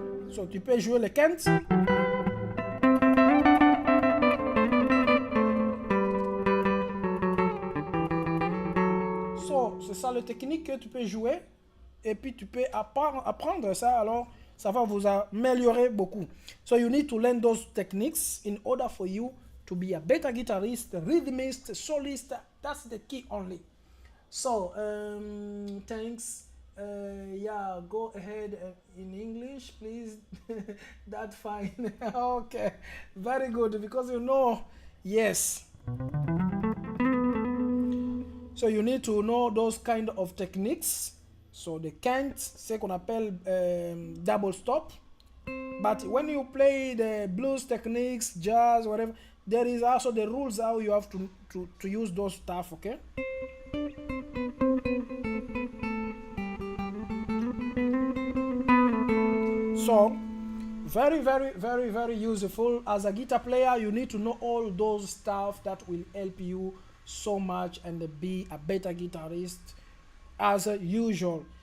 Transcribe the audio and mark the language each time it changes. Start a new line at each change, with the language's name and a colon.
French: So, tu peux jouer le cant. C'est ça le technique que tu peux jouer et puis tu peux apprendre ça, alors ça va vous améliorer beaucoup.
English: So you need to learn those techniques in order for you to be a better guitarist, rhythmist, solist. That's the key only. So thanks. Yeah, go ahead in English, please. That's fine. Okay, very good, because you know, yes. So you need to know those kind of techniques. So the cant,
French: c'est qu'on appelle
English: double stop. But when you play the blues techniques, jazz, whatever, there is also the rules how you have to use those stuff, okay? So, very, very, very, very useful. As a guitar player, you need to know all those stuff that will help you so much and be a better guitarist as usual.